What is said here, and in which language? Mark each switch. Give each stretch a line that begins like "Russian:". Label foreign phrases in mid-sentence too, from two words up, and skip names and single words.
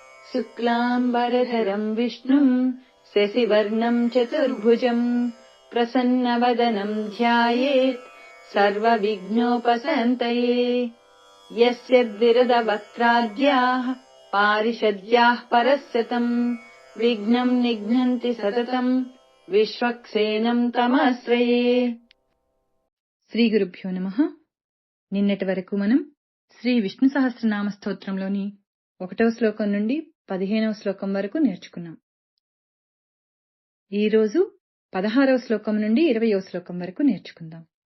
Sanskrit: शुक्लाम्बरधरम् विष्णुम् शशिवर्णम् चतुर्भुजम् प्रसन्नवदनम् ध्यायेत् सर्वविघ्नोपशान्तये। यस्य द्विरदवक्त्राद्याः पारिषद्याः परस्यतम् विघ्नम् निघ्नन्ति सततम् విశ్వక్సేనం తమాశ్రయే. శ్రీ గురుభ్యో నమః.
Telugu: నిన్నటి వరకు మనం శ్రీ విష్ణు సహస్రనామ స్తోత్రంలోని 1వ శ్లోకం నుండి 15వ శ్లోకం వరకు నేర్చుకున్నాం. ఈ రోజు 16వ శ్లోకం నుండి 20వ శ్లోకం వరకు నేర్చుకుందాం.